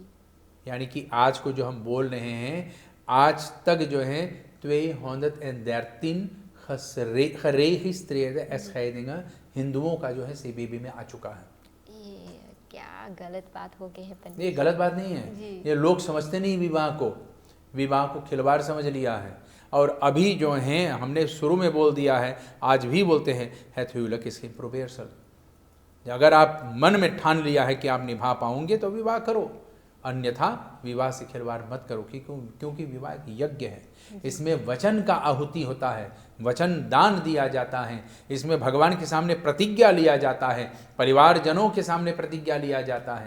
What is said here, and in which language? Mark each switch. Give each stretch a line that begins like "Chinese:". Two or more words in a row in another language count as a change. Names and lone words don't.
Caribbean Hindustani: यानी कि आज को जो हम बोल रहे हैं, आज तक जो है 213
Dutch: geregistreerde escheidingen
Caribbean Hindustani: हिंदुओं का जो है सीबीबी में आ चुका है। ये क्या गलत बात हो गई है पंडित ये गलत बात नहीं है, जी। ये लोग समझते नहीं विवाह को खिलवाड़ समझ लिया है। और अभी जो हैं, हमने शुरू में बोल दिया है, आज भी बोलते हैं,
Dutch: het huwelijk is geen probeersel।
Caribbean Hindustani: अगर आप मन में ठान लिया है कि आप निभा पाओगे तो विवाह करो, अन्यथा विवाह से खिलवाड़ मत करो, क्योंकि विवाह एक यज्ञ है। इसमें वचन का आहुति होता है, वचन दान दिया जाता है, इसमें भगवान के सामने प्रतिज्ञा लिया जाता है, परिवारजनों के सामने प्रतिज्ञा लिया जाता है।